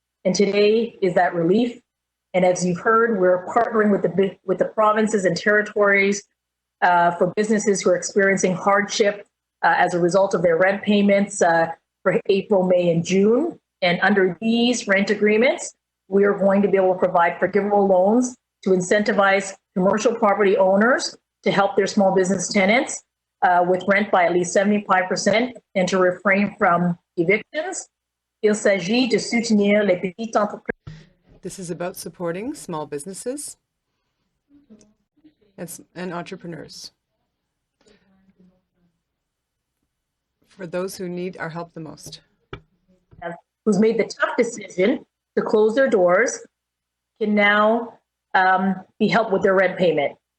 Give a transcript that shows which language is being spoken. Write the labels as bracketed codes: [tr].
[en] And today is that relief. And as you've heard, we're partnering with the provinces and territories for businesses who are experiencing hardship as a result of their rent payments for April, May, and June. And under these rent agreements, we are going to be able to provide forgivable loans to incentivize commercial property owners to help their small business tenants with rent by at least 75% and to refrain from evictions. [fr] Il s'agit de soutenir les petites entreprises. [en] This is about supporting small businesses and entrepreneurs for those who need our help the most. Who's made the tough decision to close their doors can now be helped with their rent payment.